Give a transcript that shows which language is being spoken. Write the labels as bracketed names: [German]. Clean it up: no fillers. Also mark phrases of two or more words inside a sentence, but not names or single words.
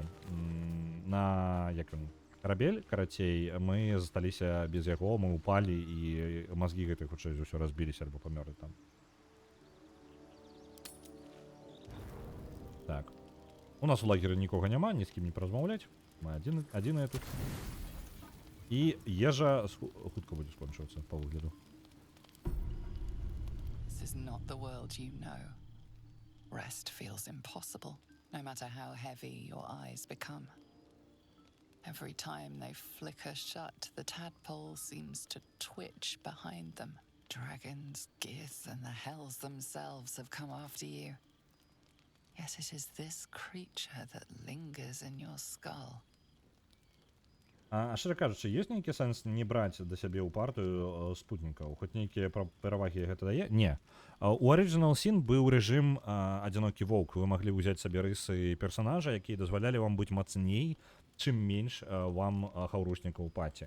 [Belarusian] На, як ён, карабель, карацей, мы засталіся без яго, мы упалі і мазгі гэтых хутчэй ўсё разбіліся альбо памёрлі там. Так. У нас у лагеры нікога няма, ні з кім не паразмаўляць. Мы адзіныя тут. І ежа хутка будзе скончвацца па выгляду. [English] This is not the world you know. Rest feels impossible, no matter how heavy your eyes become. Every time they flicker shut, the tadpole seems to twitch behind them. Dragons, Gith, and the hells themselves have come after you. Yet it is this creature that lingers in your skull. [Belarusian] А шчыра кажучы, ёсць нейкі сэнс не браць да сябе ў партыю спутнікаў? Хоць нейкія перавагі гэта дае? Не. У Original Sin быў рэжым адзінокі воўк. Вы маглі ўзяць сабе рысы персанажа, якія дазвалялі вам быць мацней, чым менш вам хаўрушнікаў у паці.